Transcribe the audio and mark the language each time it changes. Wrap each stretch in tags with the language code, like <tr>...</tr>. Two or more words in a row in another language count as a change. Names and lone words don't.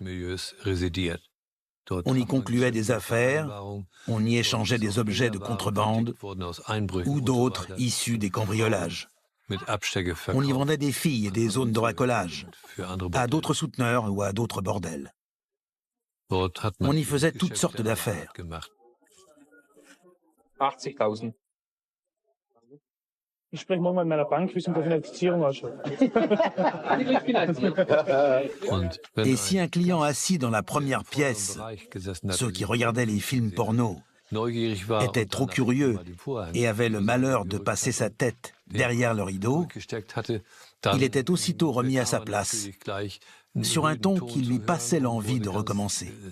<fr>On y concluait des affaires, on y échangeait des objets de contrebande ou d'autres issus des cambriolages. On y vendait des filles et des zones de racolage à d'autres souteneurs ou à d'autres bordels. On y faisait toutes sortes d'affaires. 80.000.</fr> <de>Ich spreche morgen mit meiner Bank, wie es mit der Finanzierung ausschaut.</de> <fr>Et si un client assis dans la première pièce, ceux qui regardaient les films porno, était trop curieux et avait le malheur de passer sa tête derrière le rideau, il était aussitôt remis à sa place, sur un ton qui lui passait l'envie de recommencer.</fr>